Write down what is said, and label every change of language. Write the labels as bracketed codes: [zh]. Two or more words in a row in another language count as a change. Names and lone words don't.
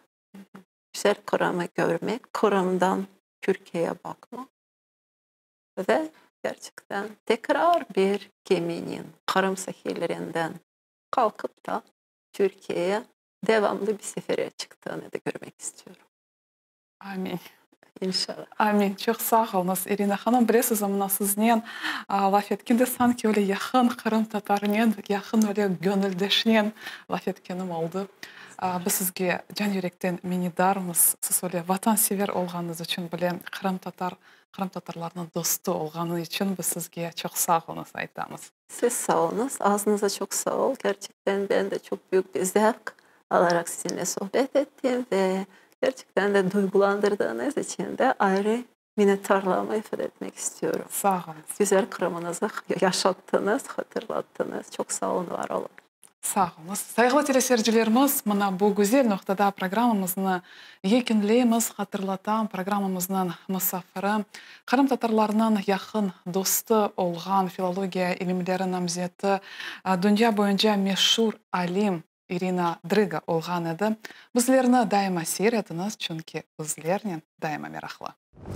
[tr] Güzel Kırım'ı görmek, Kırım'dan Türkiye'ye bakmak ve Gerçekten tekrar bir geminin Kırım sahillerinden kalkıp da Türkiye'ye devamlı bir sefere çıktığını da görmek istiyorum. Amin. İnşallah. [crh] Amin. Çok sağ olunuz Irina Hanım. Bilesiz, mına sizinен laf etkende sanki öyle yakın Kırım tatarinen, yakın öyle gönüldeşinen laf etkenim oldu. Biz sizge can yürekten minnetdarmız. Siz öyle vatansever olganınız için, bilen Kırım tatarlarının dostu olganı için biz sizge çok sağ olunuz aytamiz. [tr] Siz sağ olunuz. Ağzınıza çok sağ ol. Gerçekten ben de çok büyük bir zevk alarak sizinle sohbet ettim ve gerçekten de duygulandırdığınız için de ayrı minnettarlığımı ifade etmek istiyorum. Sağ olunuz. Güzel Kırım'ınızı yaşattınız, hatırlattınız. Çok sağ olun, var olun. [crh] Sağ olunuz. Saygılı teleseyircilerimiz, mana bu güzel noktada programımızı yekunlaymiz. Hatırlatam, programımızın misafiri Kırım tatarlarının yakın dostu olgan filologiya ilimleri namzeti, dünya boyunca meşhur alim Irina Dryga olgan edi. Bizlerni daima seyrediniz, çünkü bizlerning daima meraklı.